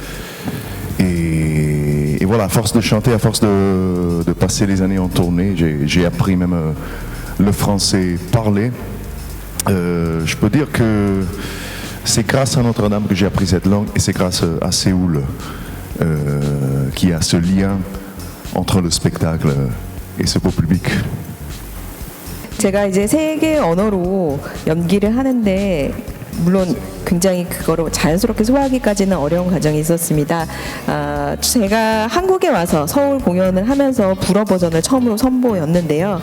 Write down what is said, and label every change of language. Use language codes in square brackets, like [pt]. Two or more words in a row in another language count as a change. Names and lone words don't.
[fr] Et voilà, à force de chanter, à force de passer les années en tournée, j'ai appris même le français parlé. Je peux dire que c'est grâce à Notre-Dame que j'ai appris cette langue et c'est grâce à Séoul qui a ce lien entre le spectacle et ce beau public. [ko] 제가 이제 세 개의 언어로 연기를 하는데 물론 굉장히 그거로 자연스럽게 소화하기까지는 어려운 과정이 있었습니다. 제가 한국에 와서 서울 공연을 하면서 불어 버전을 처음으로 선보였는데요.